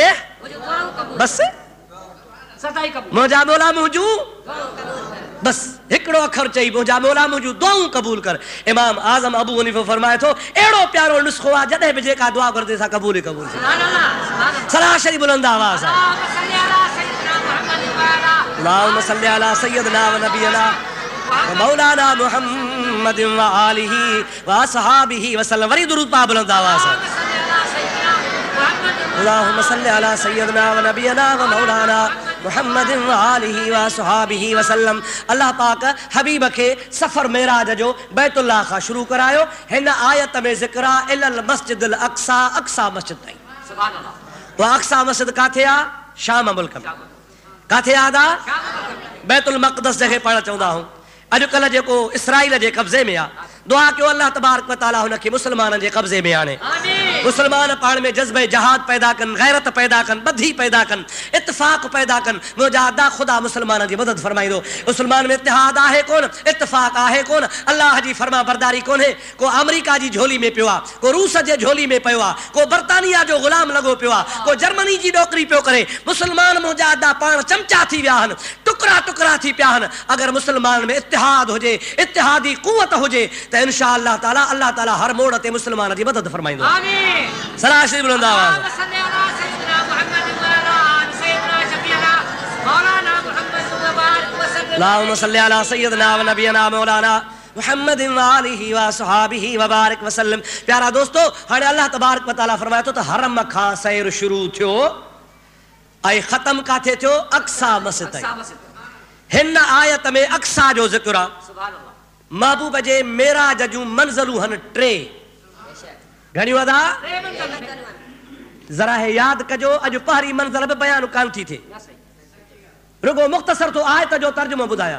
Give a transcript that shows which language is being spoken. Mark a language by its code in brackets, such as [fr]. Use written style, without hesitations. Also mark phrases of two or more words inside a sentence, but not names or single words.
[sd] बस मुंहिंजा मौला मुंहिंजूं, बस हिकिड़ो अखर चई, मुंहिंजा मौला मुंहिंजूं दुआऊं क़बूल कर। इमाम आज़म अबू हनीफ़ा फरमाए थो अहिड़ो प्यारो नुस्ख़ो आहे जॾहिं बि जेका दुआ घुरदे सा क़बूल ई क़बूल। सलाह शरीफ़ बुलंद आवाज़ आहे। [ar] اللهم صل على سيدنا ونبينا ومولانا محمد وآله وأصحابه وسلم. [sd] वरी दुरूद पा बुलंद आवाज़ आहे। [ar] اللهم صل على سيدنا ونبينا ومولانا محمد وآله وأصحابه وسلم. [sd] अल्लाह पाक हबीब खे सफ़र मेराज जो बैतुल्लाह खां शुरू करायो। हिन आयत में ज़िक्र आहे [ar] إلى المسجد الأقصى, [sd] अक़सा मस्जिद ताईं। उहा अक़सा मस्जिद काथे आहे? शाम मुल्क में। काथे आहे? बैतुल मक़दस जंहिंखे पाण चवंदा आहियूं। अॼुकल्ह जेको इसराइल जे कब्ज़े में आहे, दुआ कयो [ar] الله تبارك وتعالى [sd] हुनखे मुस्लमाननि जे कब्ज़े में आणे। मुस्लमान पाण में जज़्बे जहाद पैदा कनि, गैरत पैदा कनि, ॿधी पैदा कनि, इत्तिफ़ाक़ पैदा कनि। मुंहिंजा अदा ख़ुदा मुस्लमाननि जी मदद फरमाईंदो। मुस्लमान में इतिहाद आहे कोन, इत्तिफ़ाक़ आहे कोन, अल्लाह जी फर्मा बरदारी कोन्हे। को अमेरिका जी झोली में पियो आहे, को रूस जे झोली में पियो आहे, को बर्तानिया जो ग़ुलाम लॻो पियो आहे, को जर्मनी जी नौकरी पियो करे। मुस्लमान मुंहिंजा अदा पाण चमचा थी विया आहिनि, टुकड़ा टुकड़ा थी पिया आहिनि। अगरि मुस्लमान में इत्तिहाद हुजे, इत्तिहादी क़ुवत हुजे त [ar] إن شاء الله تعالى [sd] हर मोड़ ते मुस्लमान जी मदद फरमाईंदो। सलाह शरीफ़ बुलंद आवाज़। [ar] اللهم صل على سيدنا ونبينا مولانا محمد وآله وأصحابه وبارك وسلم. [sd] प्यारा दोस्तों, हाणे [ar] الله تبارك وتعالى [sd] फरमाए थो त हरम खां सैर शुरू थियो ऐं ख़त्म काथे थियो? अक़सा मस्जिद ताईं। हिन आयत में अक़सा जो ज़िक्र आहे। महबूब जे मेराज जूं मंज़िलूं हन टे। घणियूं अदा? ज़रा हे यादि कजो, अॼु पहिरीं मंज़िल बि बयान कान थी थिए, रुगो मुख़्तसर तो आयत जो तर्जुमो ॿुधायां।